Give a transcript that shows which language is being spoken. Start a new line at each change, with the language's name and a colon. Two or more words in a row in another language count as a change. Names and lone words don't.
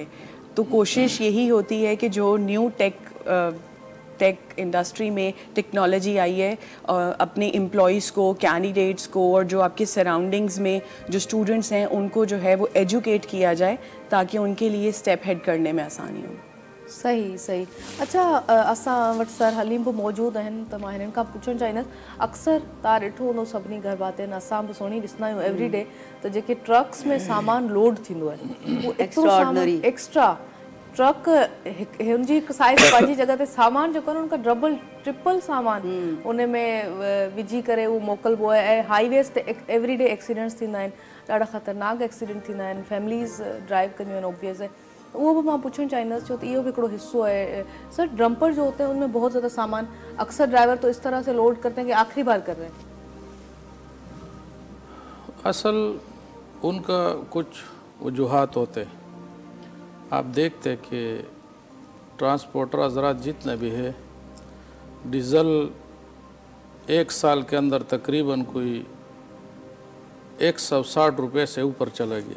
Hindi: तो कोशिश यही होती है कि जो
English: new tech industry
Hindi: में टेक्नोलॉजी आई है, अपने एम्प्लॉयज़ को, कैंडिडेट्स को और जो आपके सराउंडिंग्स में जो स्टूडेंट्स हैं उनको जो है वो एजुकेट किया जाए ताकि उनके लिए
English: step ahead
Hindi: करने में आसानी हो। सही सही। अच्छा,
Sindhi: असां वटि सर हलीम बि मौजूदु आहिनि त मां हिननि खां पुछणु चाहींदसि, अक्सर तव्हां ॾिठो हूंदो सभिनी घर भातियुनि, असां बि सुहिणी ॾिसंदा आहियूं
English: every day,
Sindhi: त जेके ट्रक्स में सामान लोड थींदो आहे उहो एतिरो सामान एक्स्ट्रा ट्रक हुनजी हिकु साइज़ पंहिंजी जॻह ते सामान जेको आहे उनखां
English: double triple
Sindhi: सामान उन में विझी करे उहो मोकिलिबो आहे। ऐं हाईवेज़ ते
English: every day
Sindhi: एक्सीडेंट्स थींदा आहिनि, ॾाढा ख़तरनाक एक्सीडेंट थींदा आहिनि, फैमिलीज़ ड्राइव कंदियूं आहिनि ऑब्वियस है।
Hindi: वो भी मैं पूछना
Sindhi: चाहींदसि, छो तो इहो भी हिकिड़ो हिस्सो है सर।
Hindi: डंपर जो होते हैं उनमें बहुत ज़्यादा सामान अक्सर ड्राइवर तो इस तरह से लोड करते हैं कि आखिरी बार कर रहे हैं। असल उनका कुछ वजूहात होते हैं। आप देखते कि ट्रांसपोर्टर हज़रात जितने भी है, डीज़ल 1 साल के अंदर तकरीबन कोई 160 रुपये से ऊपर चला गया।